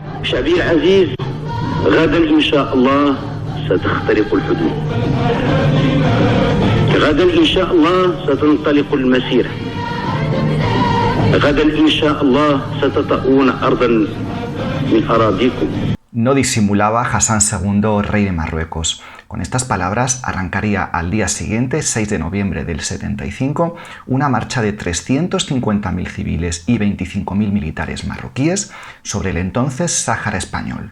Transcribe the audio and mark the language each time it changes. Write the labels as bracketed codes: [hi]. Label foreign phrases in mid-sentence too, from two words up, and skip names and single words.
[ar] شعبي العزيز، غدا إن شاء الله ستخترق الحدود. غدا إن شاء الله ستنطلق المسيرة. غدا إن شاء الله ستطؤون أرضا من أراضيكم. [es] No disimulaba Hassan II, rey de Marruecos. Con estas palabras arrancaría al día siguiente, 6 de noviembre del 75, una marcha de 350.000 civiles y 25.000 militares marroquíes sobre el entonces Sáhara español.